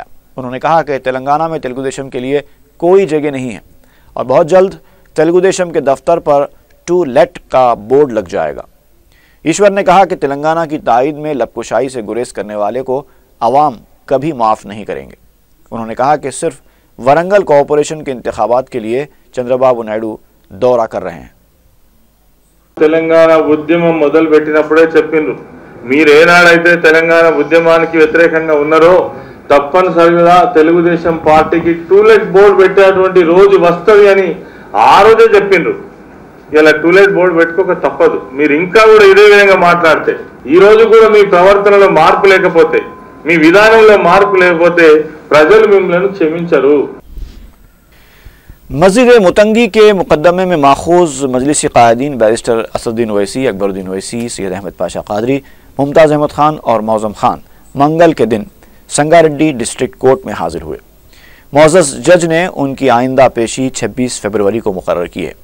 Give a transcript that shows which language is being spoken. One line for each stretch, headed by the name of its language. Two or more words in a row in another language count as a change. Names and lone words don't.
Urdu: انہوں نے کہا کہ تلنگانہ میں تیلگو دیشم کے لیے کوئی جگہ نہیں ہے اور بہت جلد تیلگو دیشم کے دفتر پر
English: to let
Urdu: کا بورڈ لگ جائے گا۔ ایشور نے کہا کہ تلنگانہ کی تائید میں لبکشائی سے گریز کرنے والے کو عوام کبھی معاف نہیں کریں گے۔ انہوں نے کہا کہ صرف ورنگل کارپوریشن کے انتخابات کے لیے چندرا بابو نائیڈو دورہ کر رہے ہیں۔
Telugu: తెలంగాణ ఉద్యమం మొదలు పెట్టినప్పుడే చెప్పిండ్రు, మీరు ఏనాడైతే తెలంగాణ ఉద్యమానికి వ్యతిరేకంగా ఉన్నారో తప్పనిసరిగా తెలుగుదేశం పార్టీకి
English: to-let board
Telugu: పెట్టేటువంటి రోజు వస్తుంది అని ఆ రోజే చెప్పిండ్రు। ఇలా
English: to-let board
Telugu: పెట్టుకోక తప్పదు। మీరు ఇంకా కూడా ఇదే విధంగా మాట్లాడితే, ఈ రోజు కూడా మీ ప్రవర్తనలో మార్పు లేకపోతే, మీ విధానంలో మార్పు లేకపోతే ప్రజలు మిమ్మల్ని క్షమించరు।
Urdu: مسجد متنگی کے مقدمے میں ماخوذ مجلسی قائدین بیرسٹر اسدالدین اویسی، اکبر الدین اویسی، سید احمد پاشا قادری، ممتاز احمد خان اور معظم خان منگل کے دن سنگاریڈی
English: district court
Urdu: میں حاضر ہوئے۔ معزز جج نے ان کی آئندہ پیشی 26 فروری کو مقرر کی ہے۔